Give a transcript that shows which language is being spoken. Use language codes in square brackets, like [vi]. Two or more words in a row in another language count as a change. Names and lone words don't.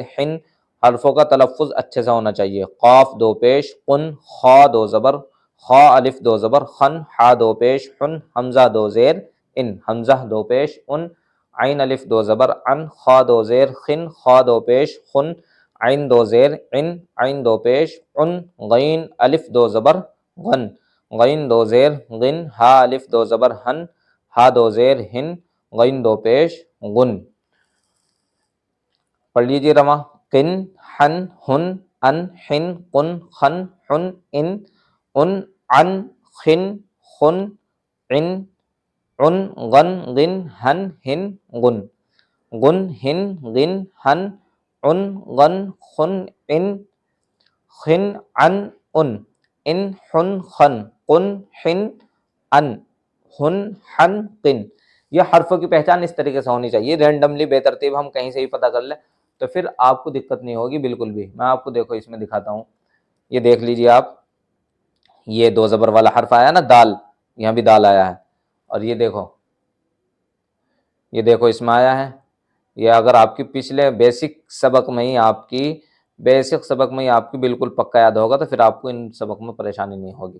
[ur] ہن، حرفوں کا تلفظ اچھے سے ہونا چاہیے، قاف دو پیش قن، خا دو زبر خا الف دو زبر خن، ہا دو پیش ہن، حمزہ دو زیر ان، حمزہ دو پیش ان، عین الف دو زبر ان، خا دو زیر خن، خا دو پیش خن، عین دو زیر ان، عین دو پیش ان، غین الف دو زبر غن، غین دو زیر غن، ہا الف دو زبر ہن، ہا دو زیر ہن، غین دو پیش غن۔ پڑھ لیجیے رما، قن ہن ہن ان ہن قن خن حن ان عن خن خن عن عن غن غن ہن ہن غن، غن ہن غن ہن عن غن خن ان خن عن ان حن خن قن حن ان ہن حن قن۔ یہ حرفوں کی پہچان اس طریقے سے ہونی چاہیے، رینڈملی بے ترتیب ہم کہیں سے ہی پتہ کر لیں تو پھر آپ کو دقت نہیں ہوگی بالکل بھی۔ میں آپ کو دیکھو اس میں دکھاتا ہوں، یہ دیکھ لیجیے آپ، یہ دو زبر والا حرف آیا نا دال، یہاں بھی دال آیا ہے، اور یہ دیکھو اس میں آیا ہے، یہ اگر آپ کی پچھلے بیسک سبق میں ہی آپ کی بالکل پکا یاد ہوگا تو پھر آپ کو ان سبق میں پریشانی نہیں ہوگی۔